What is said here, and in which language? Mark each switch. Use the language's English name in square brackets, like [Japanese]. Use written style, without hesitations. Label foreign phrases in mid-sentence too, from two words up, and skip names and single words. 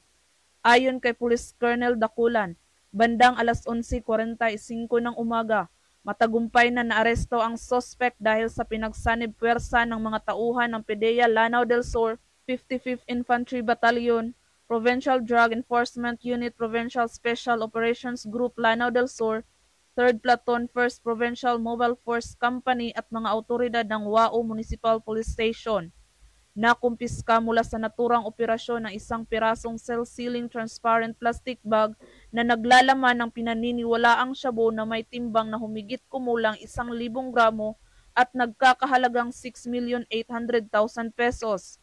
[Filipino] Ayon kay Police Colonel Daculan, bandang alas 11:45 ng umaga, matagumpay na naaresto ang suspect dahil sa pinagsanib puwersa ng mga tauhan ng PDEA Lanao del Sur, 55th Infantry Battalion, Provincial Drug Enforcement Unit Provincial Special Operations Group Lanao del Sur, 3rd Platoon 1st Provincial Mobile Force Company at mga autoridad ng Wao Municipal Police Station. Nakumpiska mula sa naturang operasyon ng isang pirasong [English] self-sealing transparent plastic bag [Filipino] na naglalaman ng pinaniniwalaang shabu na may timbang na humigit kumulang 1,000 gramo at nagkakahalagang 6,800,000 pesos.